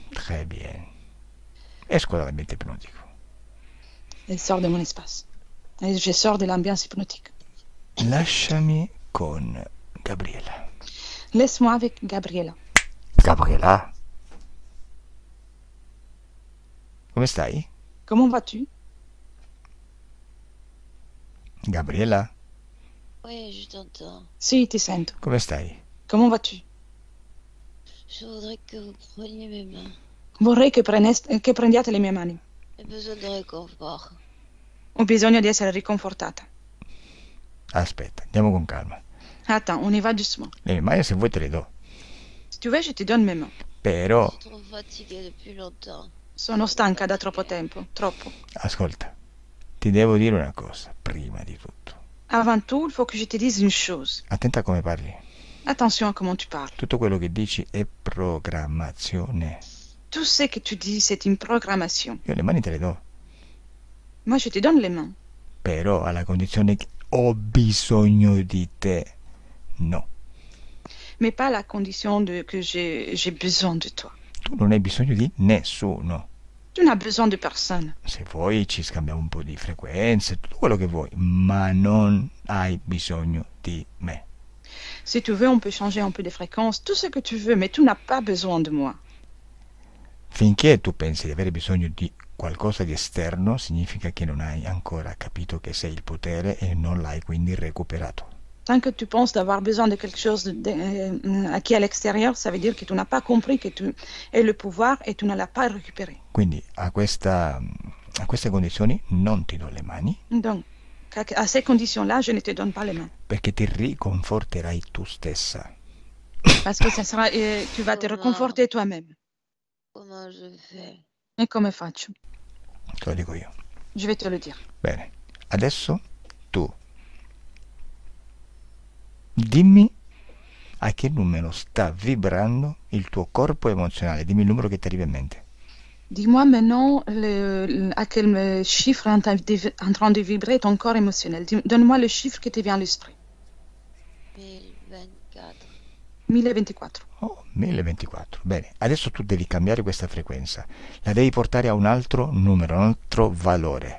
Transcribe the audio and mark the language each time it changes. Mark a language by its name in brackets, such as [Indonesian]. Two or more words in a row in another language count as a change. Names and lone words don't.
[French] Très bien. [Italian] Esco dall'ambiente ipnotico. [French] Elle sort de mon espace. Et je sors de l'ambiance hypnotique. [Italian] Lasciami con Gabriella. [French] Laisse-moi avec Gabriella. [Italian] Gabriella? Come stai? [French] Comment vas-tu? Gabriella? Oui, je t'entends. [Italian] Si, ti sento. Come stai? [French] Comment vas-tu? Je voudrais que vous preniez mes mains. [Italian] Vorrei che prendiate le mie mani. [French] J'ai besoin de réconfort. [Italian] Ho bisogno di essere riconfortata. Aspetta, andiamo con calma. [French] Attends, on y va doucement. [Italian] Le mie mani se vuoi te le do. [French] Si tu veux, je te donne mes mains. [Italian] Però, [French] Je suis trop fatiguée depuis longtemps. [Italian] Sono stanca da troppo tempo. Troppo. ascolta, ti devo dire una cosa, prima di tutto. [French] Avant tout, il faut que je te dise une chose. [Italian] Attenta a come parli. [French] Attention à comment tu parles. [Italian] Tutto quello che dici è programmazione. [French] Tout ce que tu dis, c'est une programmation. [Italian] Io le mani te le do, [French] Moi, je te donne les mains. [Italian] però alla condizione che ho bisogno di te. No, [French] Mais pas à la condition que j'ai besoin de toi. [Italian] tu non hai bisogno di nessuno. [French] Tu n'as besoin de personne. [Italian] Se vuoi ci scambiamo un po' di frequenze, tutto quello che vuoi, ma non hai bisogno di me. [French] Si tu veux, on peut changer un peu de fréquence, tout ce que tu veux, mais tu n'as pas besoin de moi. [Italian] Finché tu pensi di avere bisogno di qualcosa di esterno, significa che non hai ancora capito che sei il potere e non l'hai quindi recuperato. [French] Tant que tu penses d'avoir besoin de quelque chose qui est à l'extérieur, ça veut dire que tu n'as pas compris que tu es le pouvoir et tu ne l'as pas récupéré. [Italian] Quindi a queste condizioni non ti do le mani, [French] Donc, à ces conditions-là, je ne te donne pas les mains. [Italian] perché ti riconforterai tu stessa. [French] Parce que ça sera, tu vas te réconforter toi-même. Comment je fais? [Italian] Et come faccio? Te lo dico io. [French] Je vais te le dire. [Italian] Bene, adesso tu dimmi a che numero sta vibrando il tuo corpo emozionale, dimmi il numero che ti arriva in mente. [French] Dis-moi maintenant à quel chiffre est en train de vibrer ton corps émotionnel. Donne-moi le chiffre qui te vient à l'esprit. 1024. 1024. Oh, 1024. [Italian] Bene, adesso tu devi cambiare questa frequenza, la devi portare a un altro numero, un altro valore.